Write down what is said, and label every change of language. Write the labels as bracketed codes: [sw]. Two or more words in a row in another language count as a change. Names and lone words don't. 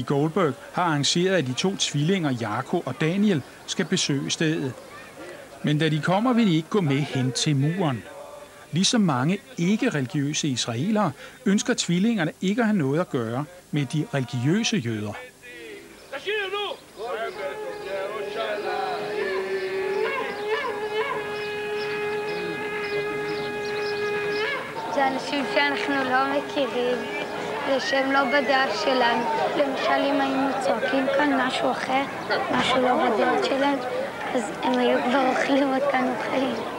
[da] Goldberg har arrangeret, at de to tvillinger, Jakob og Daniel, skal besøge stedet. Men da de kommer, vil de ikke gå med hen til muren. Ligesom mange ikke-religiøse israelere, ønsker tvillingerne ikke at have noget at gøre med de religiøse jøder. [he] זה אנשים שאנחנו לא מכירים, ושהם לא בדעה שלנו. למשל, אם היינו צועקים כאן משהו אחר, משהו לא בדעות שלהם, אז הם היו כבר אוכלים אותנו חיים.